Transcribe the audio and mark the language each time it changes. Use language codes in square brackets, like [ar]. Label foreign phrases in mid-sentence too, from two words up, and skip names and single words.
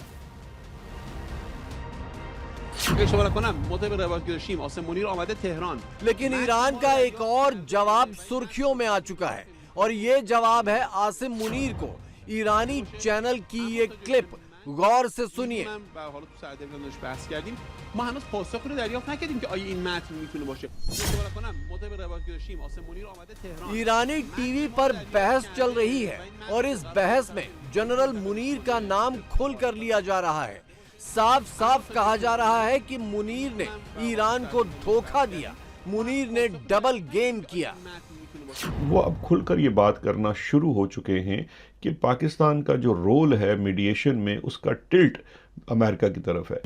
[hi] लेकिन ईरान का एक और जवाब सुर्खियों में आ चुका है और ये जवाब है आसिम मुनीर को। ईरानी चैनल की ये क्लिप गौर से सुनिए। [fa] ما هنوز پاسخی رو دریافت نکردیم که آیا این متن میتونه باشه. اصلا کنم مطابق روایت داشتیم آسم منیر آمده تهران. [hi] ईरानी टीवी पर बहस चल रही है और इस बहस में जनरल मुनीर का नाम खुल कर लिया जा रहा है। साफ साफ कहा जा रहा है कि मुनीर ने ईरान को धोखा दिया, मुनीर ने [en] double game [hi] किया। वो अब खुलकर ये बात करना शुरू हो चुके हैं कि पाकिस्तान का जो रोल है मीडिएशन में, उसका टिल्ट अमेरिका की तरफ है।